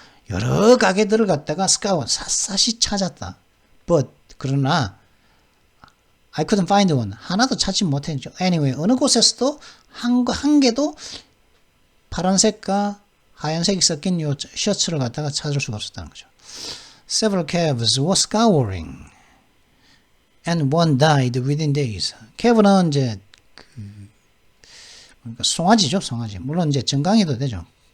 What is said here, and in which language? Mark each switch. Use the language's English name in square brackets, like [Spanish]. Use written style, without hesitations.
[Korean] 여러 가게들을 갖다가 스카웃 샅샅이 찾았다. 그러나 [English] I couldn't find one. [Korean] 하나도 찾지 못했죠. Anyway, 어느 곳에서도 한 개도 파란색과 하얀색이 섞인 요 셔츠를 갖다가 찾을 수가 없었다는 거죠. [English] Several calves were scouring, and one died within days. [Korean] calve는 이제 그러니까 송아지죠, 송아지. 물론 이제 정강이도 되죠.